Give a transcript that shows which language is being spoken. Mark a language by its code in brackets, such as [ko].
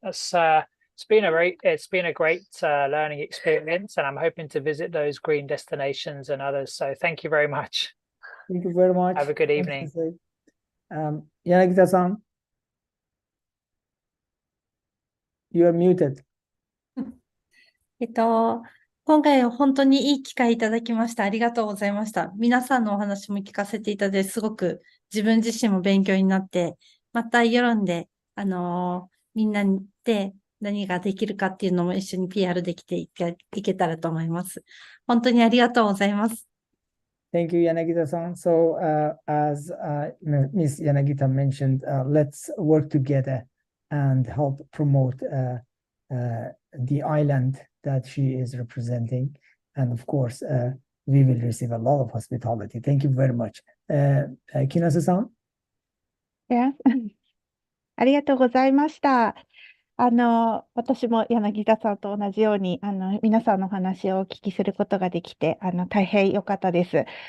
[en] It's been a great learning experience, and I'm hoping to visit those green destinations and others. So thank you very much. Thank you very much. Have a good evening. Yanagita-san, you are muted. [ja] 今回は本当にいい機会いただきました。ありがとうございました。皆さんのお話も聞かせていただいて、すごく自分自身も勉強になって、また世論で、みんなで何ができるかっていうのも一緒に PR できていけたらと思います。本当にありがとうございます。 [en] Thank you, Yanagita-san. So, as Ms. Yanagita mentioned, let's work together and help promote the island that she is representing. And of course, we will receive a lot of hospitality. Thank you very much. Kinase-san? [ja] ありがとうございました。私も柳田さんと同じように、皆さんのお話をお聞きすることができて、大変良かったです。